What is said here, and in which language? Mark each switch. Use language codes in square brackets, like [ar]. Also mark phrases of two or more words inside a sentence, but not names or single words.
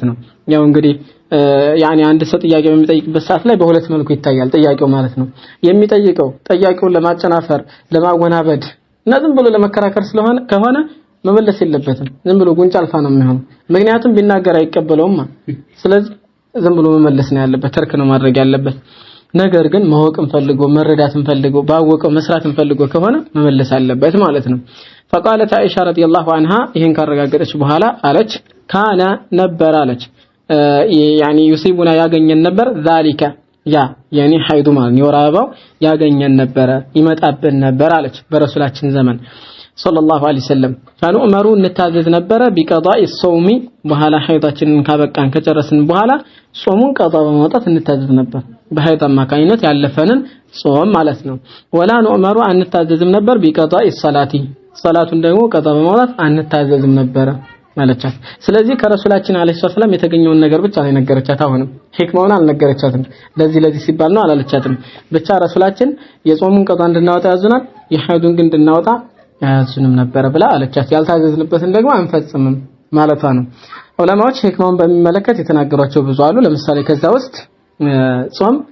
[am] ነው ያው እንግዲህ ያኒ አንድ ሰው ጥያቄ በሚጠይቅበት ሰዓት ላይ በሁለት መልኩ ይታያል ጥያቄው ማለት ነው የሚጠይቀው ጥያቄውን ለማጨናፈር ለማወናበድ እና ዝም ብሎ ለመከራከር ስለሆነ ከሆነ መመለስ የለበትም ዝም ብሎ ጉንጭ አልፋ ነው የሚሆነው ምክንያቱም ቢናገር አይቀበለውም ስለዚህ ዝም ብሎ መመለስ ነው ያለበት ተርክ ነው ማድረግ ያለበት ነገር ግን ማወቅን ፈልጎ መረዳትን ፈልጎ ባወቀው መስራትን ፈልጎ ከሆነ መመለስ አለበት ማለት ነው [ar] فقالت عائشة رضي الله عنها [am] ይሄን ካረጋገጠች በኋላ አለች ካና ነበር አለች [ar] يعني يصيبنا [am] ያገኘን ነበር ذلك ያ يعني ሐይዱ ማለት ይወራባው ያገኘን ነበር ይመጣብን ነበር አለች በረሱላችን ዘመን [ar] صلى الله عليه وسلم فنؤمر نتعذذ نبره بقضاء الصوم [am] በኋላ ሐይዳችንን ካበቃን ከጨረስን በኋላ ጾሙን ቀጣ በማውጣት እንታዘዝ ነበር በሐይድ አማካኝነት ያለፈንን ጾም ማለት ነው [ar] ولا نؤمر [am] አንታዘዝም ነበር [ar] بقضاء الصلاه [am] ሰላቱን ደግሞ ቀጣ በማውጣት አንታዘዝም ነበር ማለቻት ስለዚህ ከረሱላችን [ar] عليه السلام [am] የተገኘውን ነገር ብቻ ነው የነገረቻት አሁንም ህክማውን አልነገረቻትም ለዚህ ሲባል ነው አላለቻትም ብቻ ረሱላችን የጾሙን ቀጣ እንድናወጣ ያዙናል የሐይዱን ግን እንድናወጣ ያዙንም ነበር ብላ አለቻት ያልታዘዝንበትን ደግሞ አንፈጽምም ማለቷ ነው ዑለማዎች ህክማውን በሚመለከት የተናገሯቸው ብዙ አሉ ለምሳሌ ከዛ ውስጥ ጾም